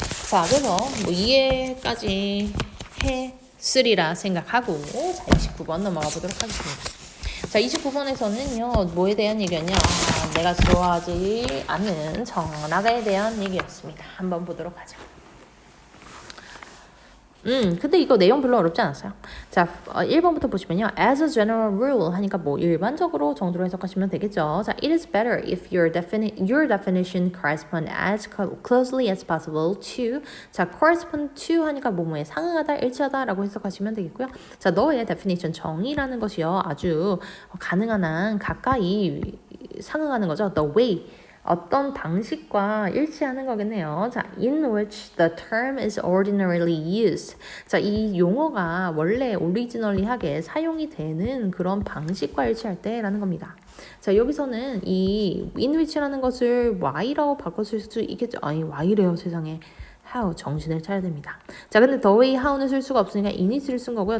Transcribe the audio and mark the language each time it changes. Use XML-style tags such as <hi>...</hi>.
<ko>자, 그래서 뭐 이해까지 했으리라 생각하고, 자, 29번 넘어가 보도록 하겠습니다. 자, 29번에서는요, 뭐에 대한 얘기였냐? 내가 좋아하지 않는 전화에 대한 얘기였습니다. 한번 보도록 하죠. 근데 이거 내용 별로 어렵지 않았어요. 자, 1번부터 보시면요.</ko> <en>As a general rule</en> <ko>하니까 뭐 일반적으로 정도로 해석하시면 되겠죠.</ko> <en>자, it is better if your definition correspond as closely as possible to.</en> <ko>자,</ko> <en>correspond to</en> <ko>하니까 뭐뭐에 상응하다, 일치하다라고 해석하시면 되겠고요. 자, 너의 definition 정의라는 것이요. 아주 가능한 한 가까이 상응하는 거죠.</ko> <en>The way.</en> <ko>어떤 방식과 일치하는 거겠네요.</ko> <en>자, in which the term is ordinarily used.</en> <ko>자, 이 용어가 원래 오리지널리하게 사용이 되는 그런 방식과 일치할 때라는 겁니다. 자, 여기서는 이 in which라는 것을 y라고 바꿨을 수 있겠죠. 아니, y래요, 세상에. how, 정신을 차려야 됩니다. 자, 근데</ko> <en>the way,</en> <ko>how는 쓸 수가 없으니까 init을 쓴 거고요.</ko>